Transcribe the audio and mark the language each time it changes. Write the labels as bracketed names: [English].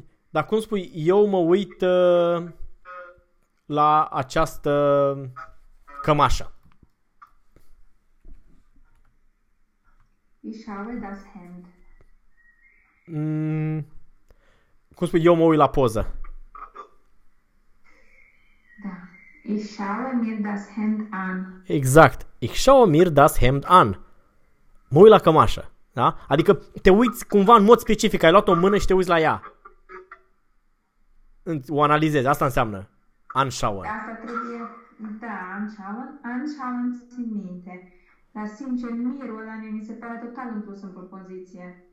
[Romanian] Dar cum spui, eu mă uit la această cămașă. [German] Ich habe das Hemd. [Romanian] Cum spui, eu mă uit la poză. Da. [German] Ich schaue mir das Hemd an. [Romanian] Exact. [German] Ich schaue mir das Hemd an. [Romanian] Mă uit la cămașă. Da? Adică te uiți cumva în mod specific, ai luat-o în mână și te uiți la ea. O analizezi, asta înseamnă anschauen. Asta trebuie, da, anschauen țin minte. Dar sincer, mirul ăla mi se pare total impus în propoziție.